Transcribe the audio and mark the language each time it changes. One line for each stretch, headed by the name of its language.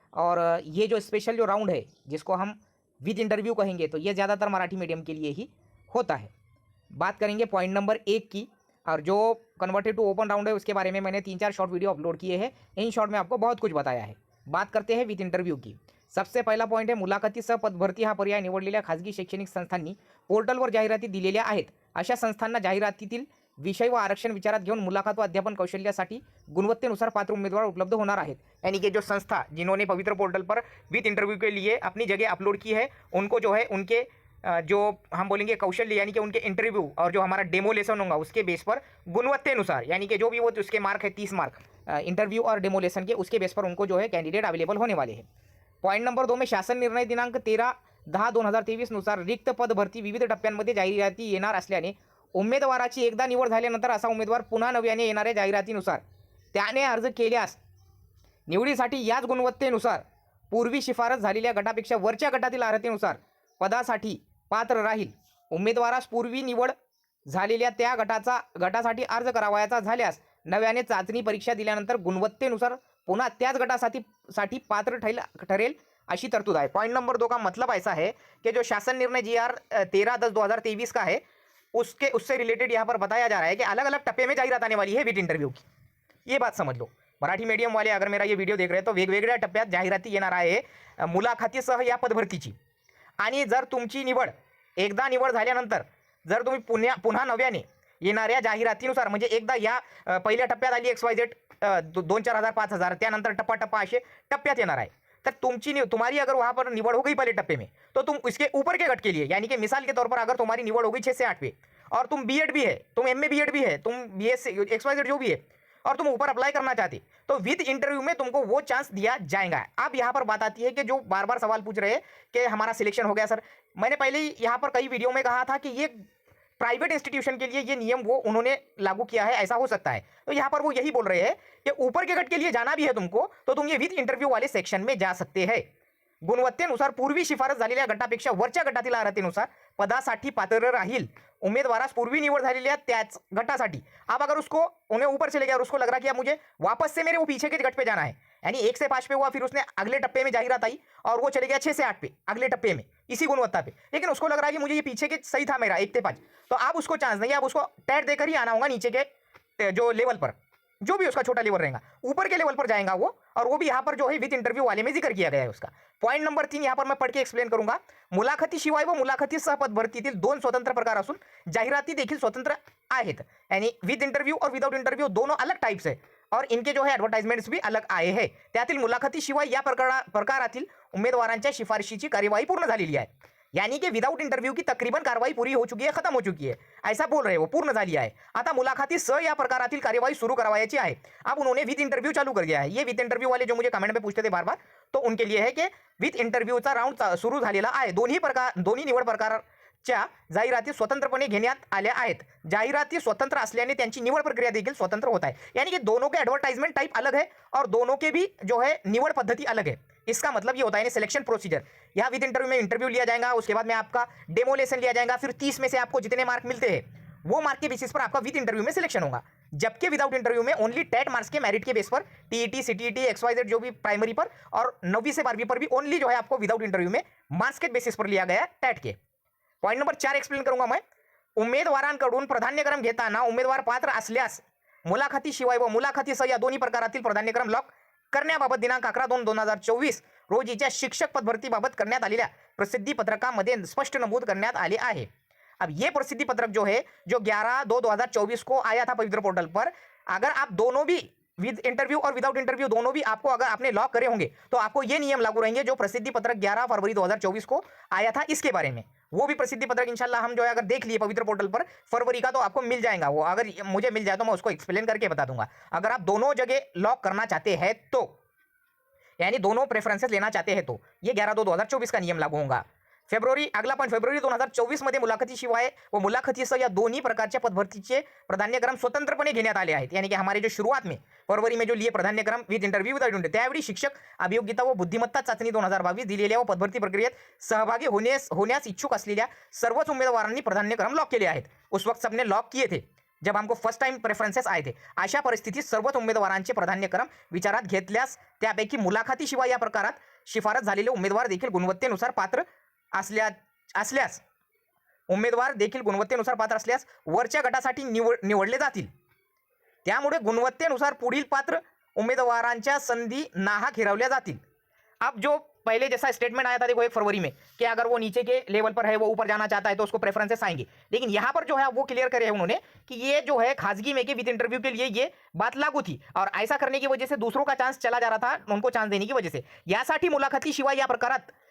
Hindi: और ये जो स्पेशल जो राउंड है जिसको हम विद इंटरव्यू कहेंगे तो ये ज़्यादातर मराठी मीडियम के लिए ही होता है। बात करेंगे पॉइंट नंबर 1 की। और जो कन्वर्टेड टू ओपन राउंड है उसके बारे में मैंने 3-4 शॉर्ट वीडियो अपलोड किए हैं। इन शॉर्ट में आपको बहुत कुछ बताया है। बात करते हैं विथ इंटरव्यू की।
Marathi: सबसे पहिला पॉईंट आहे मुलाखतीसह पदभरती हा पर्याय निवडलेल्या खाजगी शैक्षणिक संस्थांनी पोर्टलवर जाहिराती दिलेल्या आहेत। अशा संस्थांना जाहिरातीतील विषय व आरक्षण विचारात घेऊन मुलाकात व अध्यापन कौशल्यासाठी गुणवत्तेनुसार पात्र उम्मीदवार उपलब्ध होणार आहेत।
Hindi: यानी कि जो संस्था जिन्होंने पवित्र पोर्टल पर विथ इंटरव्यू के लिए अपनी जगह अपलोड की है उनको जो है उनके जो हम बोलेंगे कौशल्य यानी कि उनके इंटरव्यू और जो हमारा डेमो लेसन होगा उसके बेस पर गुणवत्तेनुसार यानी कि जो भी वो उसके मार्क है 30 मार्क इंटरव्यू और डेमो लेसन के उसके बेस पर उनको जो है कैंडिडेट अवेलेबल होने वाले हैं।
Marathi: पॉईंट नंबर 2 में शासन निर्णय दिनांक 13/10/2023 नुसार रिक्त पद भरती विविध टप्प्यांमध्ये जाहिराती येणार असल्याने उमेदवाराची एकदा निवड झाल्यानंतर असा उमेदवार पुन्हा नव्याने येणाऱ्या जाहिरातीनुसार त्याने अर्ज केल्यास निवडीसाठी याच गुणवत्तेनुसार पूर्वी शिफारस झालेल्या गटापेक्षा वरच्या गटातील अर्हतेनुसार पदासाठी पात्र राहील। उमेदवारास पूर्वी निवड झालेल्या त्या गटासाठी अर्ज करावयाचा झाल्यास नव्याने चाचणी परीक्षा दिल्यानंतर गुणवत्तेनुसार पुन्हा त्याच गटासाठी पात्र ठरेल अशी तरतूद है।
Hindi: पॉइंट नंबर 2 का मतलब ऐसा है कि जो शासन निर्णय GR 13/10/2023 का है उससे रिलेटेड यहाँ पर बताया जा रहा है कि अलग अलग टप्पे में जाहिरात आने वाली है विथ इंटरव्यू की। ये बात समझ लो। मराठी मीडियम वाले अगर मेरा ये व्हिडिओ देख रहे हैं तो
Marathi: वेगवेगळ्या टप्प्यात जाहिराती येणार आहे मुलाखतीसह या पदभरतीची। आणि जर तुमची निवड एकदा निवड झाल्यानंतर जर तुम्ही पुन्हा नव्याने येणाऱ्या जाहिरातीनुसार म्हणजे एकदा या पहिल्या टप्प्यात आली XYZ 2-4 हजार 5 हजार त्यानंतर टप्पा असे टप्प्यात येणार आहे।
Hindi: तर तुम्हारी अगर वहाँ पर निवड हो गई पहले टप्पे में तो तुम इसके ऊपर के गट के लिए यानी कि मिसाल के तौर पर अगर तुम्हारी निवड हो गई 6 से 8 पे और तुम BEd भी है, तुम MA BEd भी है, तुम BSc XYZ जो भी है और तुम ऊपर अप्लाई करना चाहते तो विद इंटरव्यू में तुमको वो चांस दिया जाएगा। अब यहाँ पर बात आती है कि जो बार बार सवाल पूछ रहे हैं कि हमारा सिलेक्शन हो गया सर। मैंने पहले ही यहाँ पर कई वीडियो में कहा था कि ये प्राइवेट इंस्टीट्यूशन के लिए ये नियम वो उन्होंने लागू किया है, ऐसा हो सकता है। तो यहाँ पर वो यही बोल रहे हैं कि ऊपर के गट के लिए जाना भी है तुमको तो तुम ये विद इंटरव्यू वाले सेक्शन में जा सकते हैं।
Marathi: गुणवत्तेनुसार पूर्वी शिफारस झालेल्या गटापेक्षा वरच्या गटातील अर्हतेनुसार पदासाठी पात्र राहील। उम्मीदवारास पूर्वी निवड झालेल्या त्याच गटासाठी।
Hindi: अब अगर उसको उन्हें ऊपर चले गया और उसको लग रहा कि अब मुझे वापस से मेरे वो पीछे के गट पे जाना है यानी 1 से 5 पे हुआ, फिर उसने अगले टप्पे में जाहिरात आई और वो चले गया 6 से 8 पे अगले टप्पे में इसी गुणवत्ता पे, लेकिन उसको लग रहा है कि मुझे ये पीछे के सही था मेरा 1 से 5, तो अब उसको चांस नहीं है। अब उसको टैट देकर ही आना होगा नीचे के जो लेवल पर जो भी उसका छोटा लेवल रहेगा ऊपर के लेवल पर जाएगा वो, और वो भी यहाँ पर जो है विथ इंटरव्यू वाले में जिक्र किया गया है उसका। पॉइंट नंबर 3 यहाँ पर मैं पढ़ के एक्सप्लेन करूंगा।
Marathi: मुलाखतीशिवाय व मुलाखतीसह पदभरतीतील 2 स्वतंत्र प्रकार असून जाहिराती देखील स्वतंत्र आहेत।
Hindi: यानी विथ इंटरव्यू और विदाउट इंटरव्यू दोनों अलग टाइप्स है और इनके जो है ॲडव्हर्टाइजमेंट्स भी अलग आए हैं।
Marathi: त्यातील मुलाखतीशिवाय या प्रकारातील उमेदवारांच्या शिफारशीची कार्यवाही पूर्ण झालेली आहे।
Hindi: यानी कि विदाउट इंटरव्यू की तकरीबन कार्रवाई पूरी हो चुकी है, खत्म हो चुकी है, ऐसा बोल रहे हैं वो,
Marathi: पूर्ण झाली आहे। आता मुलाखती स या प्रकारातील कार्यवाही सुरू करावायची आहे।
Hindi: अब उन्होंने विथ इंटरव्यू चालू कर दिया है। ये विथ इंटरव्यू वाले जो मुझे कमेंट में पूछते थे बार बार तो उनके लिए है कि
Marathi: विथ इंटरव्यूचा राउंड सुरू झालेला आहे। दोन्ही निवड प्रकारच्या जाहिराती स्वतंत्रपणे घेण्यात आल्या आहेत। जाहिराती स्वतंत्र असल्याने त्यांची निवड प्रक्रिया देखील स्वतंत्र
Hindi: होता है। यानी कि दोनों के एडवर्टाइजमेंट टाइप अलग है और दोनों के भी जो है निवड पद्धति अलग है। इसका मतलब ये होता है सिलेक्शन प्रोसीजर। यहाँ विद इंटरव्यू में इंटरव्यू लिया जाएगा, उसके बाद में आपका डेमो लेसन लिया जाएगा, फिर 30 में से आपको जितने मार्क मिलते हैं वो मार्क के बेसिस पर आपका विद इंटरव्यू में सिलेक्शन होगा। जबकि विदाउट इंटरव्यू में ओनली टेट मार्क्स के मेरिट के बेस पर TET CTET XYZ जो भी प्राइमरी पर और 9वीं से 12वीं पर भी ओनली जो है आपको विदाउट इंटरव्यू में मार्क्स के बेसिस पर लिया गया टेट के। पॉइंट नंबर 4 एक्सप्लेन करूंगा मैं।
Marathi: उमेदवारांकडून प्राधान्यक्रम घेताना उमेदवार पात्र असल्यास मुलाखतीशिवाय व मुलाखतीसह या दोन्ही प्रकारातील प्राधान्यक्रम लॉक करण्याबाबत दिनांक 11/2/2024 रोजीच्या शिक्षक पदभरतीबाबत करण्यात आलेल्या प्रसिद्धी पत्रकामध्ये स्पष्ट नमूद करण्यात आले आहे।
Hindi: अब ये प्रसिद्धि पत्रक जो है जो 11/2/2024 को आया था पवित्र पोर्टल पर, अगर आप दोनों भी विद इंटरव्यू और विदाउट इंटरव्यू दोनों भी आपको अगर आपने लॉक करे होंगे तो आपको ये नियम लागू रहेंगे जो प्रसिद्धि पत्रक 11 फरवरी 2024 को आया था इसके बारे में। वो भी प्रसिद्धि पत्रक इंशाल्लाह हम जो है अगर देख लिए पवित्र पोर्टल पर फरवरी का तो आपको मिल जाएगा। वो अगर मुझे मिल जाए तो मैं उसको एक्सप्लेन करके बता दूंगा। अगर आप दोनों जगह लॉक करना चाहते हैं तो यानी दोनों प्रेफरेंसेस लेना चाहते हैं तो ये 11/2/2024 का नियम लागू होगा।
Marathi: अगला पॉईंट, फेब्रुवारी 2024 मध्ये मुलाखतीशिवाय व मुलाखतीसह या दोन्ही प्रकारच्या पदभरतीचे प्राधान्यक्रम स्वतंत्रपणे घेण्यात आले आहेत।
Hindi: यानी कि हमारे जो शुरुआत में फरवरी में जो लिए प्राधान्यक्रम विथ इंटरव्ह्यू विदाउट इंटरव्ह्यू,
Marathi: त्यावेळी शिक्षक अभियोग्यता व बुद्धिमत्ता चाचणी 2022 दिलेल्या व पदभरती प्रक्रियेत सहभागी होण्यास इच्छुक असलेल्या सर्वच उमेदवारांनी प्राधान्यक्रम लॉक केले आहेत।
Hindi: उस वक्त सबने लॉक किए थे जब हमको फर्स्ट टाइम प्रेफरन्सेस आए थे।
Marathi: अशा परिस्थितीत सर्वच उमेदवारांचे प्राधान्यक्रम विचारात घेतल्यास त्यापैकी मुलाखतीशिवाय या प्रकारात शिफारस झालेले उमेदवार देखील गुणवत्तेनुसार पात्र असल्यास वरच्या गटासाठी निवडले जातील। त्यामुळे गुणवत्तेनुसार पुढील पात्र उम्मीदवारांच्या संधी नाहक हिरावल्या जातील।
Hindi: अब जो पहले जैसा स्टेटमेंट आया था देखो 1 फरवरी में कि अगर वो नीचे के लेवल पर है, वो ऊपर जाना चाहता है तो उसको प्रेफरेंसेस आएंगे, लेकिन यहाँ पर जो है वो क्लियर करे है उन्होंने कि ये जो है खासगी में के विद इंटरव्यू के लिए ये बात लागू थी और ऐसा करने की वजह से दूसरों का चांस चला जा रहा था, उनको चांस देने की वजह से
Marathi: यासाठी मुलाखतीशिवाय या प्रकारात